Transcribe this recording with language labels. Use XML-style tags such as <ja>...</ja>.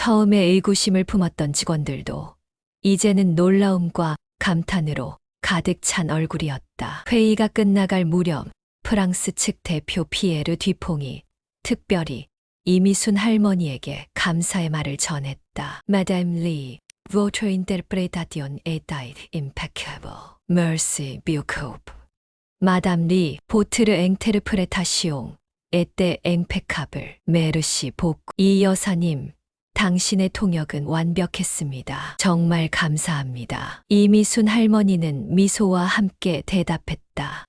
<ko>처음에 의구심을 품었던 직원들도 이제는 놀라움과 감탄으로 가득 찬 얼굴이었다. 회의가 끝나갈 무렵 프랑스 측 대표 피에르 뒤퐁이 특별히 이미순 할머니에게 감사의 말을 전했다.</ko> <fr>Madame Lee, votre interprétation était impeccable. Merci beaucoup. 마담 리, 보트르 앵테르프레타시옹, 에떼 앵페카블, 메르시 복.</fr> <ko>이 여사님, 당신의 통역은 완벽했습니다. 정말 감사합니다. 이미순 할머니는 미소와 함께 대답했다.</ko>